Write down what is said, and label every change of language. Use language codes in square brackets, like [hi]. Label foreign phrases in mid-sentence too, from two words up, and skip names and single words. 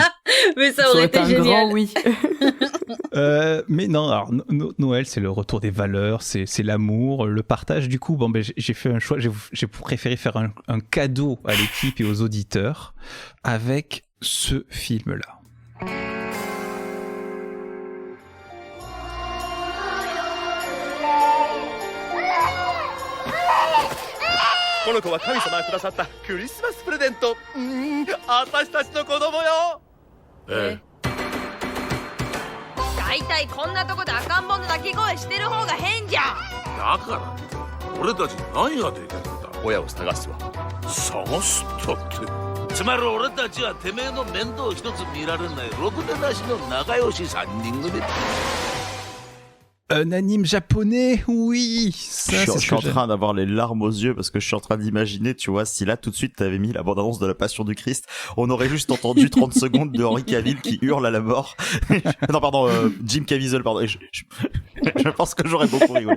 [fr] Mais ça aurait été génial. Grand oui. Mais non, alors Noël c'est le retour des valeurs, c'est l'amour, le partage. Du coup, bon ben j'ai fait un choix. J'ai préféré faire un cadeau à l'équipe et aux auditeurs avec ce film-là. [ja] この子は神様がくださったクリスマスプレゼント。私たちの子供よ。ええ。大体こんなとこで赤ん坊の泣き声してる方が変じゃん。だから俺たちに何ができるんだ。親を探すわ。探すったって。つまり俺たちはてめえの面倒一つ見られないろくでなしの仲良し3人組。 [fr] Un anime japonais, oui. Ça, je suis en train d'avoir les larmes aux yeux parce que je suis en train d'imaginer, tu vois, si là tout de suite t'avais mis la bande-annonce de la Passion du Christ, on aurait juste entendu 30 secondes de Henry Cavill qui hurle à la mort. Non, pardon, Jim Caviezel, pardon. Je pense que j'aurais beaucoup rigolé.